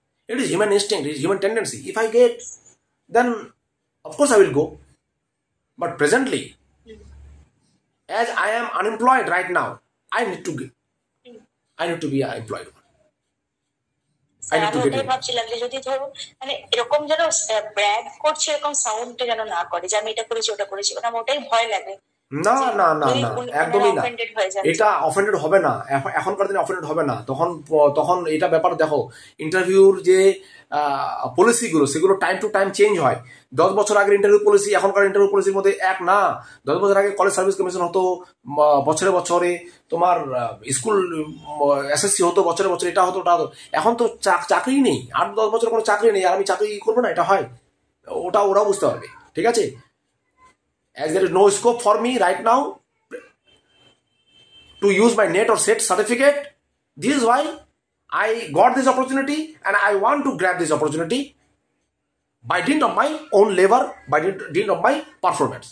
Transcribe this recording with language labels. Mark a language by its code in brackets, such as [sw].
[en] It is human instinct, it is human tendency. If I get, then of course I will go. But presently, as I am unemployed right now, I need to be employed. [bn] ভাবছিলাম যে যদি ধরুন মানে এরকম যেন brag করছে এরকম সাউন্ডটা যেন না করে যে আমি এটা করেছি ওটা করেছি, কারণ ওটাই ভয় লাগে। না না না না, একদমই না, এটা অফেন্ডেড হবে না, এখনকার দিনে অফেন্ডেড হবে না। তখন এটা ব্যাপার দেখো, ইন্টারভিউর যে পলিসিগুলো সেগুলো টাইম টু টাইম চেঞ্জ হয়। 10 বছর আগের ইন্টারভিউ পলিসি এখনকার ইন্টারভিউ পলিসির মধ্যে এক না। 10 বছর আগে কলেজ সার্ভিস কমিশন হতো, বছরে বছরে তোমার স্কুল SSC হতো, বছরে বছরে এটা হতো ওটা হতো। এখন তো চাকরি নেই, 8-10 বছর কোনো চাকরি নেই, আর আমি চাকরি করবো না, এটা হয়? ওরাও বুঝতে পারবে, ঠিক আছে? [en] As there is no scope for me right now to use my NET or SET certificate, this is why I got this opportunity and I want to grab this opportunity by dint of my own labor, by dint of my performance.